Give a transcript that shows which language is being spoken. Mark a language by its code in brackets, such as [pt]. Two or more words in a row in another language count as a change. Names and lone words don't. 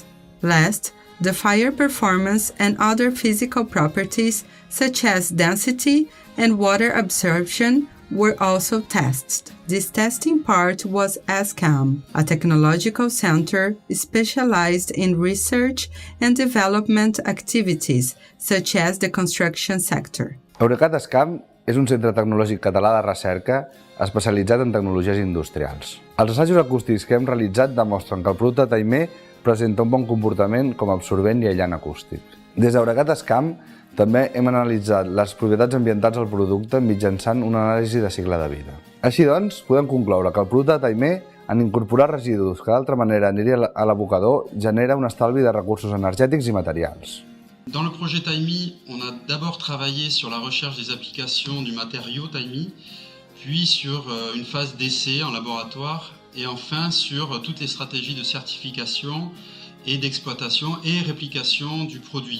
[en] Last, the fire performance and other physical properties such as density and water absorption were also tested. This testing part was ASCAM, a technological center specialized in research and development activities such as the construction sector. [ca] Eurecat ASCAM és un centre tecnològic català de recerca especialitzat en tecnologies industrials. Els assajos acústics que hem realitzat demostren que el producte TAIMEE presenta un bon comportament com a absorbent i aïllant acústic. Des d'Eurecat ASCAM també hem analitzat les propietats ambientals del producte mitjançant una anàlisi de cicle de vida. Així doncs, podem concloure que el producte TAIMEE, en incorporar residus que d'altra manera aniria a l'abocador, genera un estalvi de recursos energètics i materials. [fr] Dans le projet TAIMEE, on a d'abord travaillé sur la recherche des applications du matériau TAIMEE, puis sur une phase d'essai en laboratoire et enfin sur toutes les stratégies de certification et d'exploitation et réplication du produit.